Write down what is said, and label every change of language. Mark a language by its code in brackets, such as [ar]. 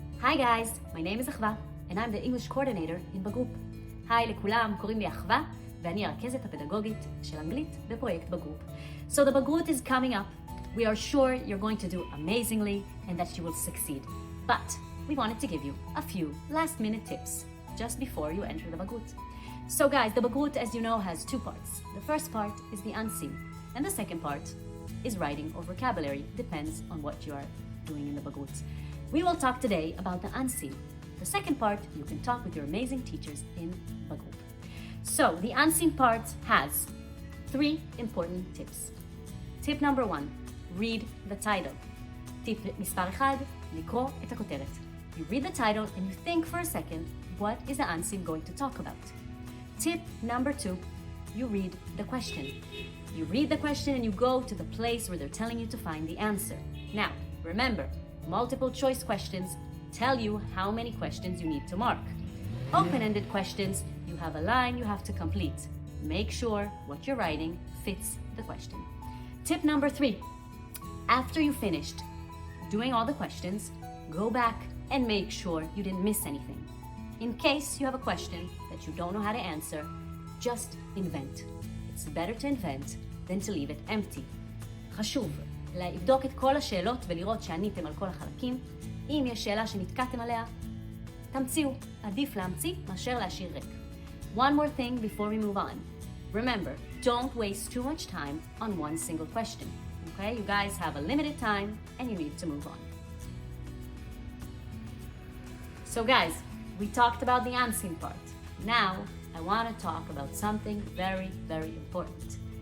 [en] Hi guys, my name is אחווה, and I'm the English coordinator in בגרופ. [he] היי לכולם, קוראים לי אחווה, ואני הרכזת הפדגוגית של אנגלית בפרויקט בגרופ. [en] So the בגרות is coming up. We are sure you're going to do amazingly and that you will succeed. But we wanted to give you a few last minute tips just before you enter the בגרות. So guys, the בגרות, as you know, has two parts. The first part is the unseen, and the second part is writing or vocabulary. Depends on what you are doing in the בגרות. We will talk today about the unseen. The second part, you can talk with your amazing teachers in בגרות. So, the unseen part has 3 important tips. Tip number 1, read the title. [he] Tip מספר 1, לקרוא את הכותרת. [en] You read the title and you think for a second, what is the unseen going to talk about? Tip number 2, you read the question. You read the question and you go to the place where they're telling you to find the answer. Now, remember, multiple choice questions tell you how many questions you need to mark. Open-ended questions, you have a line you have to complete. Make sure what you're writing fits the question. Tip number 3, after you finished doing all the questions, go back and make sure you didn't miss anything. In case you have a question that you don't know how to answer, just invent. It's better to invent than to leave it empty. [he] חשוב לבדוק את כל השאלות ולראות שעניתם על כל החלקים. אם יש שאלה שנתקעתם עליה, תמציאו. עדיף להמציא מאשר להשאיר ריק. [en] One more thing before we move on. Remember, don't waste too much time on one single question. Okay? You guys have a limited time and you need to move on. So guys, we talked about the unseen part. Now, I want to talk about something very, very important.